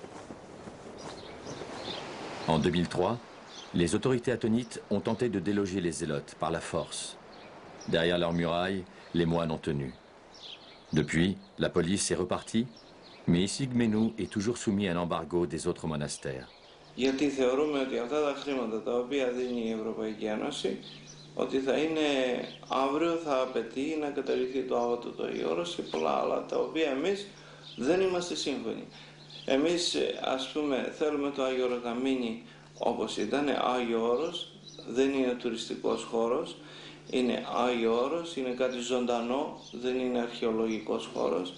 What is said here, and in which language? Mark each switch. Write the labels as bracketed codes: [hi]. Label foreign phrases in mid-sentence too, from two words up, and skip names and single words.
[fr] En 2003, les autorités attonites ont tenté de déloger les Zélotes par la force. Derrière leurs murailles, les moines ont tenu. Depuis, la police est repartie, mais Essigmenou est toujours soumis à l'embargo des autres monastères. [el] Γιατί θεωρούμε ότι αυτά τα χρήματα τα οποία δίνει η Ευρωπαϊκή Ένωση, ότι θα είναι αύριο θα απαιτεί να καταργηθεί το άβατο το Άγιος και πολλά άλλα τα οποία εμείς δεν είμαστε σύμφωνοι. Εμείς ας πούμε θέλουμε το Άγιο Όρος να μείνει όπως ήταν, Άγιο Όρος, δεν είναι τουριστικός χώρος, είναι Άγιο Όρος, είναι κάτι ζωντανό, δεν είναι αρχαιολογικός χώρος.